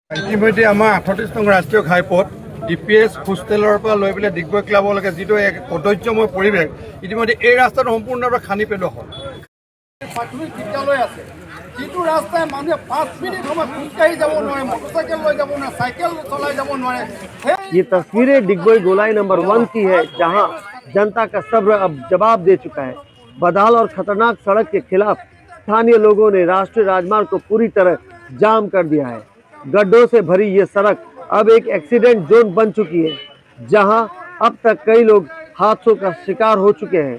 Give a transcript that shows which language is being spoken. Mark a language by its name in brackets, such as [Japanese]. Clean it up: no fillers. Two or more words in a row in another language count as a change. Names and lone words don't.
[Assamese] ইতিমধ্যে আমাৰ 38 নং ৰাষ্ট্ৰীয় ঘাইপথ DPS হোষ্টেলৰ পৰা লৈ পেলাই ডিগবৈ ক্লাবলৈকে যিটো এক কদৰ্যময় পৰিৱেশ ইতিমধ্যে এই ৰাস্তাটো সম্পূৰ্ণৰূপে খানি পেলোৱা হ'ল। প্ৰাথমিক বিদ্যালয় আছে যিটো ৰাস্তাই মানুহে 5 মিনিট সময় খোজকাঢ়ি যাব নোৱাৰে, মটৰচাইকেল লৈ যাব নোৱাৰে, চাইকেল চলাই যাব নোৱাৰে। [Hindi] ये तस्वीरें डिगबोई गोलाई नंबर 1 की है, जहां जनता का सब्र अब जवाब दे चुका है। बदहाल और खतरनाक सड़क के खिलाफ स्थानीय लोगों ने राष्ट्रीय राजमार्ग को पूरी तरह जाम कर दिया है। गड्ढों से भरी ये सड़क अब एक [English] accident zone [Hindi] बन चुकी है, जहां अब तक कई लोग हादसों का शिकार हो चुके हैं।